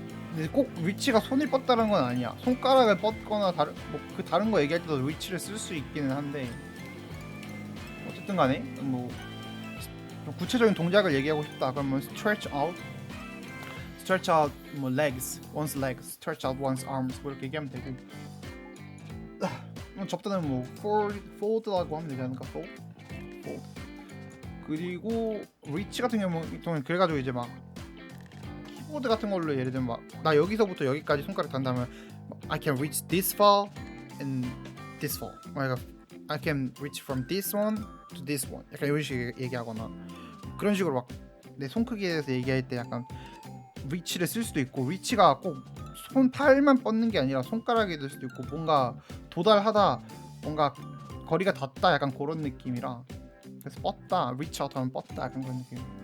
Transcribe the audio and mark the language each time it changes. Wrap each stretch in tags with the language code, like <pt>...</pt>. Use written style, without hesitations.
<ko>근데 꼭 reach가 손을 뻗다는 건 아니야. 손가락을 뻗거나 다른 거 얘기할 때도 reach를 쓸 수 있기는 한데 어쨌든간에 뭐 구체적인 동작을 얘기하고 싶다 그러면 stretch out 뭐 legs, one's legs,</ko> <en>stretch out one's arms</en> <ko>뭐 이렇게 얘기하면 되고 접다는 뭐 fold라고 하면 되지 않을까?</ko> <en>fold.</en> <ko>그리고 reach 같은 경우는 그래가지고 이제 막 키보드 같은 걸로 예를 들면 막 나 여기서부터 여기까지 손가락 단다면</ko> <en>I can reach this far and this far. I can reach from this one to this one.</en> <ko>약간 이런 식으로 얘기하거나 그런 식으로 막 내 손 크기에 대해서 얘기할 때 약간 reach를 쓸 수도 있고 reach가 꼭 손 팔만 뻗는 게 아니라 손가락이 될 수도 있고 뭔가 도달하다 뭔가 거리가 닿다 약간 그런 느낌이라 그래서 뻗다 reach out 하면 뻗다 약간 그런 느낌.</ko>